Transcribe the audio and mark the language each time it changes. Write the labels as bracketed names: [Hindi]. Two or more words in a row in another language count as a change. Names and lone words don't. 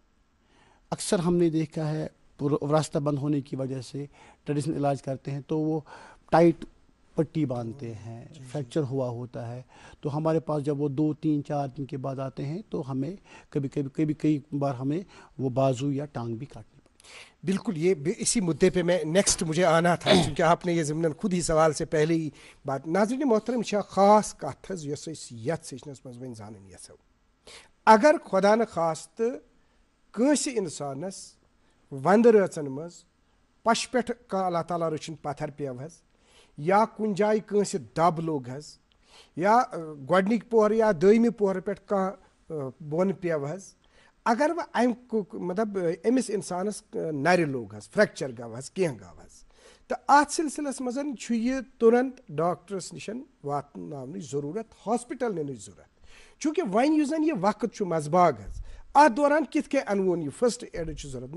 [Urdu] اکثر ہم نے دیکھا ہے راستہ بند ہونے کی وجہ سے ٹریڈیشنل علاج کرتے ہیں تو وہ ٹائٹ پٹی باندھتے ہیں, فریکچر ہوا ہوتا ہے, تو ہمارے پاس جب وہ 2-3-4 دن کے بعد آتے ہیں تو ہمیں کئی بار ہمیں وہ بازو یا ٹانگ بھی کاٹنی پڑتی. بالکل, یہ اسی مدعے پہ میں نیکسٹ مجھے آنا تھا چونکہ آپ نے یہ ضمن خود ہی سوال سے پہلے ہی بات. [Kashmiri] ناظرین محترم چھا خاص کتھ حظ یۄس أسۍ یتھ سیشنس منٛز وۄنۍ زانٕنۍ یژھو, اگر [Persian] خۄدا نخواستہٕ [Kashmiri] کٲنٛسہِ اِنسانس ونٛدٕ رٲژن منٛز پشہِ پٮ۪ٹھ کانٛہہ [Arabic] اللہ تعالیٰ [Kashmiri] رٔچھِنۍ پتھر پیٚو حظ, یا کُنہِ جایہِ کٲنٛسہِ دب لوٚگ حظ, یا گۄڈنِکۍ پوہرٕ یا دٔیمہِ پوہرٕ پٮ۪ٹھ کانٛہہ بۄنہٕ پیٚو حظ, اگر وۄنۍ اَمہِ مطلب أمِس اِنسانس نرِ لوٚگ حظ, فریکچر گوٚو حظ, کینٛہہ گوٚو حظ, تہٕ اَتھ سلسلس منٛز چھُ یہِ تُرنت ڈاکٹرس نِش واتناونٕچ ضروٗرت, ہاسپِٹل نِنٕچ ضروٗرت, چوٗنٛکہِ وۄنۍ یُس زن یہِ وقت چھُ منٛزباگ حظ اتھ دوران کِتھ کٔنۍ انوون یہِ فٔسٹ ایڈٕچ ضروٗرت.